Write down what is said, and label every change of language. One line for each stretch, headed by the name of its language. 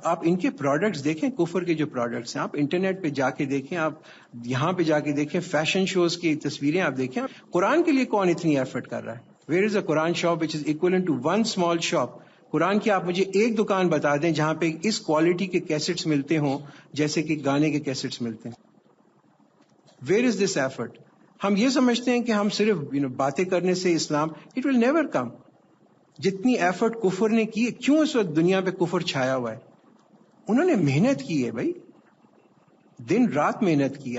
Urdu: آپ ان کے پروڈکٹس دیکھیں، کفر کے جو پروڈکٹس ہیں، آپ انٹرنیٹ پہ جا کے دیکھیں، آپ یہاں پہ جا کے دیکھیں، فیشن شوز کی تصویریں آپ دیکھیں. قرآن کے لیے کون اتنی ایفرٹ کر رہا ہے؟
English: Where is a Quran shop which is equivalent to one small shop?
Urdu: قرآن کی آپ مجھے ایک دکان بتا دیں جہاں پہ اس کوالٹی کے کیسٹس ملتے ہوں جیسے کہ گانے کے کیسٹس ملتے ہیں.
English: Where is this effort?
Urdu: ہم یہ سمجھتے ہیں کہ ہم صرف باتیں کرنے سے اسلام،
English: it will never come.
Urdu: جتنی ایفرٹ کفر نے کی ہے، کیوں اس وقت دنیا پہ کفر چھایا ہوا ہے؟ انہوں نے محنت کی ہے بھائی، دن رات محنت کی.